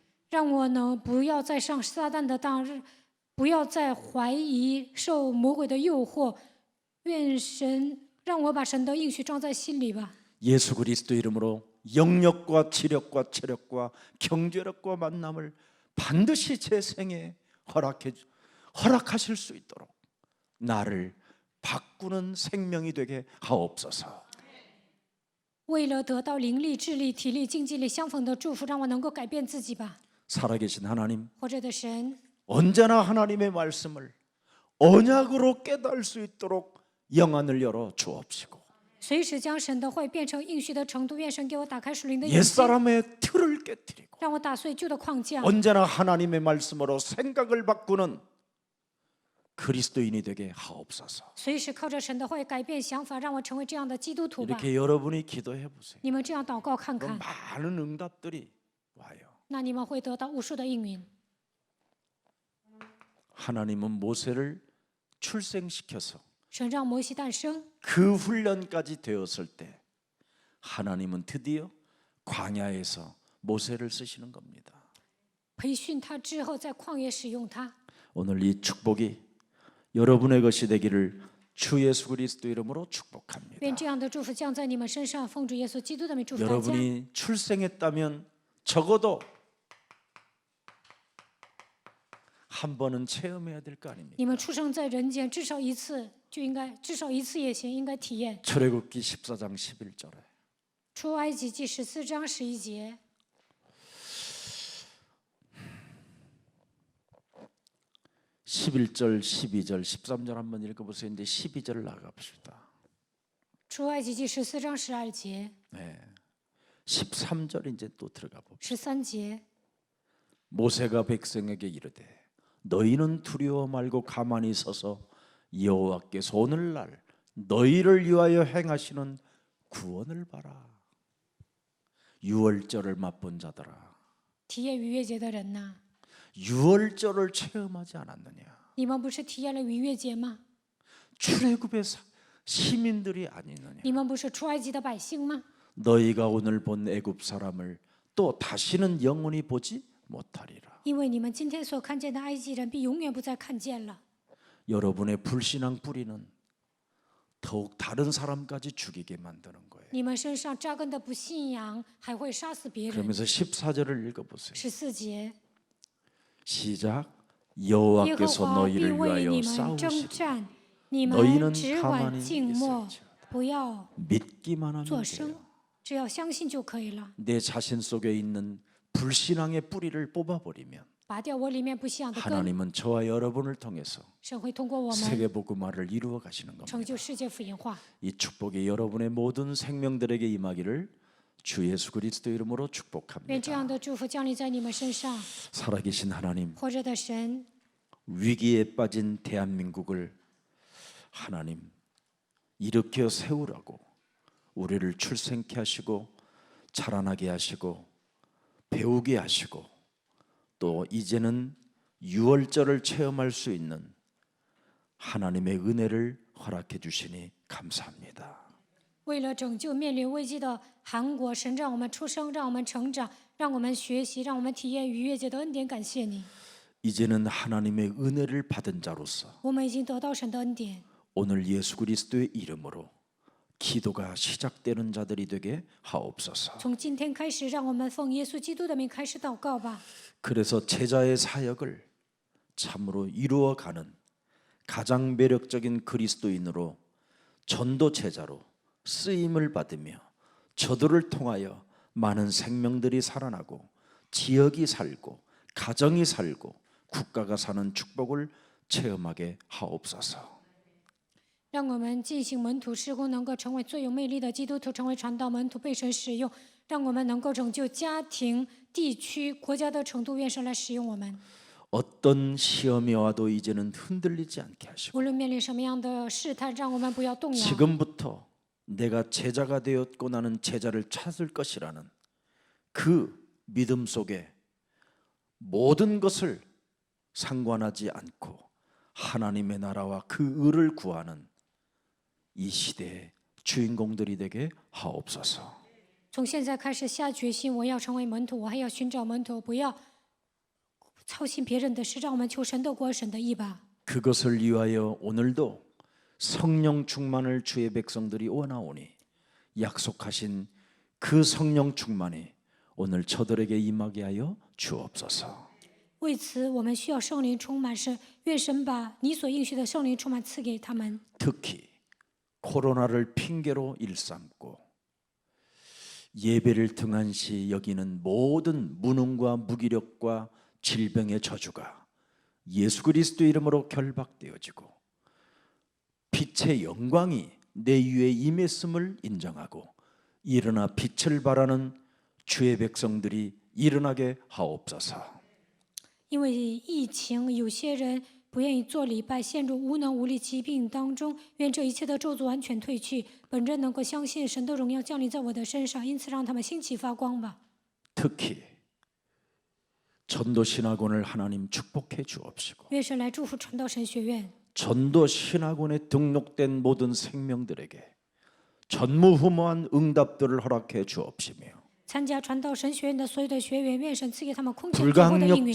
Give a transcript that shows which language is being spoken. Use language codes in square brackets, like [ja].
[zh] 让我呢不要再上撒旦的当，不要再怀疑，受魔鬼的诱惑。愿神让我把神的应许装在心里吧。 [ko] 예수 그리스도 이름으로 영력과 지력과 체력과 경제력과 만남을 반드시 제 생에 허락하실 수 있도록 나를 바꾸는 생명이 되게 하옵소서. [zh] 为了得到灵力、智力、体力、经济力相逢的祝福，让我能够改变自己吧。 [ko] 살아계신 하나님, [zh] 活着的神， [ko] 언제나 하나님의 말씀을 언약으로 깨달을 수 있도록 영안을 열어 주옵시고 [zh] 随时将神的话变成应许的程度。愿神给我打开属灵的眼睛， [ko] 옛사람의 틀을 깨뜨리고 [zh] 让我打碎旧的框架。 [ko] 언제나 하나님의 말씀으로 생각을 바꾸는 그리스도인이 되게 하옵소서. [zh] 随时靠着神的话改变想法，让我成为这样的基督徒吧。 [ko] 이렇게 여러분이 기도해 보세요. [zh] 你们这样祷告看 [ko] 그럼 [zh] 看， [ko] 많은 응답들이 와요. [zh] 那你们会得到无数的应允。 [ko] 하나님은 모세를 출생시켜서 [zh] 神让摩西诞生， [ko] 그 훈련까지 되었을 때 하나님은 드디어 광야에서 모세를 쓰시는 겁니다. [zh] 培训他之后，在旷野使用他。 [ko] 오늘 이 축복이 여러분의 것이 되기를 주 예수 그리스도 이름으로 축복합니다. [zh] 愿这样的祝福降在你们身上，奉主耶稣基督的名祝福大家。 [ko] 여러분이 출생했다면 적어도 한 번은 체험해야 될 거 아닙니까? [zh] 你们出生在人间，至少一次就应该，至少一次也行，应该体验。 [ko] 출애굽기 14장 11절에 [zh] 出埃及记14章11节， [ko] 11절, 12절, 13절 한번 읽어보세요. 이제 12절 나가봅시다. [zh] 出埃及记14章12节， [ko] 네. 13절 이제 또 들어가 봅시다. [zh] 13节， [ko] 모세가 백성에게 이르되 너희는 두려워 말고 가만히 서서 여호와께서 오늘날 너희를 위하여 행하시는 구원을 봐라. 유월절을 맛본 자들아, [zh] 体验逾越节的人呐， [ko] 유월절을 체험하지 않았느냐? [zh] 你们不是体验了逾越节吗？ [ko] 출애굽의 시민들이 아니느냐? [zh] 你们不是出埃及的百姓吗？ [ko] 너희가 오늘 본 애굽 사람을 또 다시는 영원히 보지 못하리라. [zh] 因为你们今天所看见的埃及人，必永远不再看见了。 [ko] 여러분의 불신앙 뿌리는 더욱 다른 사람까지 죽이게 만드는 거예요. [zh] 你们身上扎根的不信仰，还会杀死别人。 [ko] 그러면서 14절을 읽어보세요. [zh] 14节， [ko] 시작. [zh] 耶和 [ko] 여호와께서 [zh] 华必 [ko] 너희를 [zh] 为你 [ko] 위하여 [zh] 们征 [ko] 싸우시리. [zh] 战，你 [ko] 너희는 [zh] 们只管 [ko] 가만히 [zh] 静默， [ko] 있을지어다. [zh] 不要 [ko] 믿기만 하면 [zh] 作声 [ko] 돼요. ， [zh] 只要相信就可以了。 [ko] 내 자신 속에 있는 불신앙의 뿌리를 뽑아버리면 [zh] 拔掉我里面不信仰的根， [ko] 하나님은 저와 여러분을 통해서 [zh] 神会通过我们 [ko] 세계복음화를 이루어 가시는 [zh] 成 [ko] 겁니다. [zh] 就世界福音化。 [ko] 이 축복이 여러분의 모든 생명들에게 임하기를 주 예수 그리스도 이름으로 [zh] 愿这 [ko] 축복합니다. [zh] 样的祝福降临在你们身上。 [ko] 살아계신 하나님, [zh] 活着的神， [ko] 위기에 빠진 대한민국을 하나님 일으켜 세우라고 우리를 출생케 하시고 자라나게 하시고 배우게 하시고 또 이제는 유월절을 체험할 수 있는 하나님의 은혜를 허락해 주시니 감사합니다. [zh] 为了拯救面临危机的韩国，神让我们出生，让我们成长，让我们学习，让我们体验逾越节的恩典。感谢你， [ko] 이제는 하나님의 은혜를 받은 자로서 [zh] 我们已经得到神的恩典。 [ko] 오늘 예수 그리스도의 이름으로 기도가 시작되는 자들이 되게 하옵소서. [zh] 从今天开始，让我们奉耶稣基督的名开始祷告吧。 [ko] 그래서 제자의 사역을 참으로 이루어가는 가장 매력적인 그리스도인으로 전도 제자로 쓰임을 받으며 저들을 통하여 많은 생명들이 살아나고 지역이 살고 가정이 살고 국가가 사는 축복을 체험하게 하옵소서. [zh] 让我们进行门徒事工，能够成为最有魅力的基督徒，成为传道门徒，被神使用。让我们能够拯救家庭、地区、国家的程度，愿神来使用我们。 [ko] 어떤 시험이 와도 이제는 흔들리지 않게 하시고 [zh] 无论面临什么样的试探，让我们不要动摇。 [ko] 지금부터 내가 제자가 되었고 나는 제자를 찾을 것이라는 그 믿음 속에 모든 것을 상관하지 않고 하나님의 나라와 그 의를 구하는 이 시대의 주인공들이 되게 하옵소서. [zh] 从现在开始下决心，我要成为门徒，我还要寻找门徒，不要操心别人的事，让我们求神的国、神的义吧。 [ko] 그것을 위하여 오늘도 성령 충만을 주의 백성들이 원하오니 약속하신 그 성령 충만이 오늘 저들에게 임하게 하여 주옵소서. [zh] 为此，我们需要圣灵充满，是愿神把你所应许的圣灵充满赐给他们。 [ko] 특히 코로나를 핑계로 일삼고 예배를 등한시 여기는 모든 무능과 무기력과 질병의 저주가 예수 그리스도 이름으로 결박되어지고 빛의 영광이 내 위에 임했음을 인정하고 일어나 빛을 발하는 주의 백성들이 일어나게 하옵소서. [zh] 因为疫情，有些人不愿意做礼拜，陷入无能无力疾病当中。愿这一切的咒诅完全退去，本人能够相信神的荣耀降临在我的身上，因此让他们兴起发光吧。 [ko] 특히 전도 신학원을 하나님 축복해 주옵시고 [zh] 愿神来祝福传道神学院， [ko] 전도 신학원에 등록된 모든 생명들에게 전무후무한 응답들을 허락해 주옵시며 [zh] 参参加传道神学院的所有的学员，愿神赐给他们空前绝后的应允，